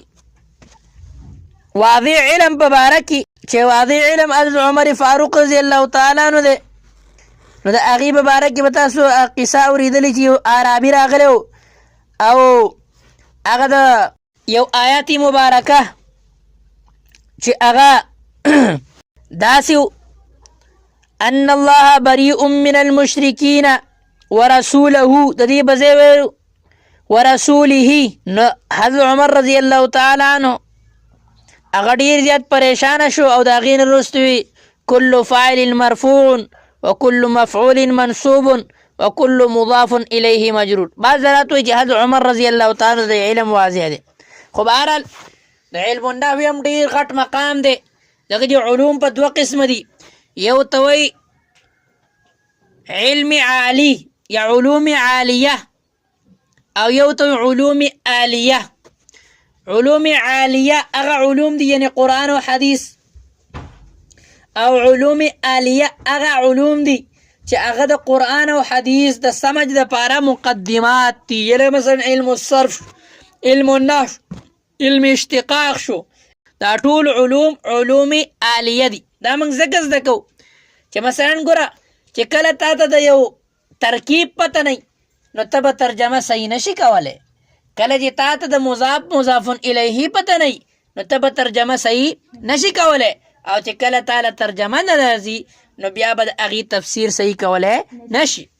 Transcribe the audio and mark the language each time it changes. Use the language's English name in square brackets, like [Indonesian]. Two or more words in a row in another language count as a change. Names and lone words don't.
[Pashto] واضح علم په باره کې چې واضح علم حضرت عمر فاروق [Arabic] رضی الله تعالی عنہ [Pashto] دی نو د هغې په باره کې به تاسو قصه اورېدلې چې یو عرابي راغلی او هغه د یو آیات مبارکه چې هغه داسې [Arabic] ان الله بریء من المشرکین ورسوله [Pashto] د دې به ځای ویلو ورسوله نو حضرت عمر [Arabic] رضی الله تعالی عنہ [Pashto] هغه ډېر زیات پریشانه شو او د هغې نه وروسته وي [Arabic] کل فاعل مرفوع وكل مفعول منصوب وكل مضاف الیه مجرور [Pashto] بعض ذرات وایي چې حضرت عمر [Arabic] رضی الله تعالی [Pashto] د علم واضح دی خو بهرحال د علم النحو هم ډېر غټ مقام دی دغه دي علوم په 2 قسمه دي یو ته وایي علم عالی یا علوم عالیه او یو ته وایي علوم آلیه علوم عالیه هغه علوم دي یعنی قرآن و حدیث او علوم آلیه هغه علوم دي چې هغه د قرآن او حدیث د سمج دپاره مقدمات دي یعنې مثلا علم الصرف علم النحو علم اشتقاق شو دا ټول علوم علوم آلیه دي دا موږ ځکه زده کوو چې مثلا ګوره چې کله تا ته د یو ترکیب پته نه نو ته به ترجمه صحیح نشي کولی کله چې تا ته د مضاف مضافن الیه پته نه نو ته به ترجمه صحیح نشي کولی او چې کله تعالی ترجمه نه راځي نو بیا به د هغې تفسیر صحیح کولی نشي